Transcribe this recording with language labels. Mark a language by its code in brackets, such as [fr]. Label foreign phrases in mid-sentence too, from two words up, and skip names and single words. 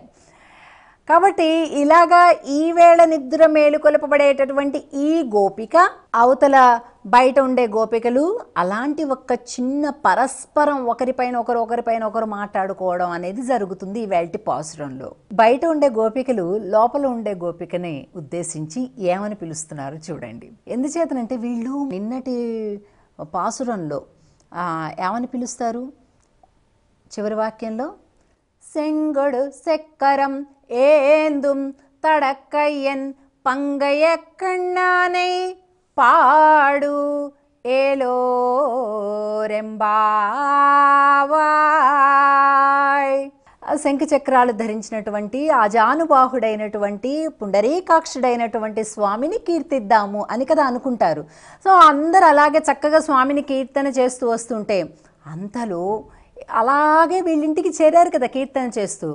[te] కాబట్టి ఇలాగా ఈవేళ నిద్ర మేలుకొలపబడేటటువంటి ఈ గోపిక, అవతల బయట ఉండే గోపికలు, అలాంటి ఒక చిన్న పరస్పరం ఒకరిపైన ఒకరు మాట్లాడుకోవడం అనేది జరుగుతుంది ఈవేళటి పాసురంలో. బయట ఉండే గోపికలు లోపల ఉండే గోపికని ఉద్దేశించి ఏమని పిలుస్తున్నారు చూడండి. ఎందుచేతనంటే వీళ్ళు నిన్నటి పాసురంలో ఏమని పిలుస్తారు చివరి వాక్యంలో, [ta] செங்கொடு செக்கரம் ஏந்தும் தடக்கையன் பங்கைய கண்ணானை பாடு ఏలోరెంబావాయ్. [te] శంఖ చక్రాలు ధరించినటువంటి ఆజానుబాహుడైనటువంటి పుండరీకాక్షుడైనటువంటి స్వామిని కీర్తిద్దాము అని కదా అనుకుంటారు. సో అందరు అలాగే చక్కగా స్వామిని కీర్తన చేస్తూ వస్తుంటే, అంతలో అలాగే వీళ్ళింటికి చేరారు కదా కీర్తన చేస్తూ.